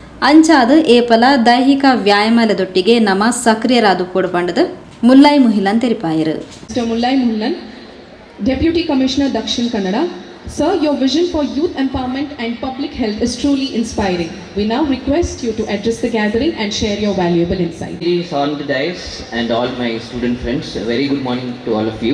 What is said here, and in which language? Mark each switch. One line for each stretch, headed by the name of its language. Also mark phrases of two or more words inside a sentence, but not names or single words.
Tulu: ಅಂಚಾದ ಏಪಲ ದೈಹಿಕ ವ್ಯಾಯಾಮಲದೊಟ್ಟಿಗೆ ನಮ್ಮ ಸಕ್ರಿಯರಾದ ಕೂಡಬಂಡದ ಮುಲ್ಲೈ ಮುಹಿಲನ್ ತೆರಿಪಾಯರು.
English: Mr. Mullai Muhilan, Deputy Commissioner Dakshin Kannada. Sir, your vision for youth empowerment and public health is truly inspiring. We now request you to address the gathering and share your valuable insight. Ladies on the dais and all my student friends, a very good morning to all of you.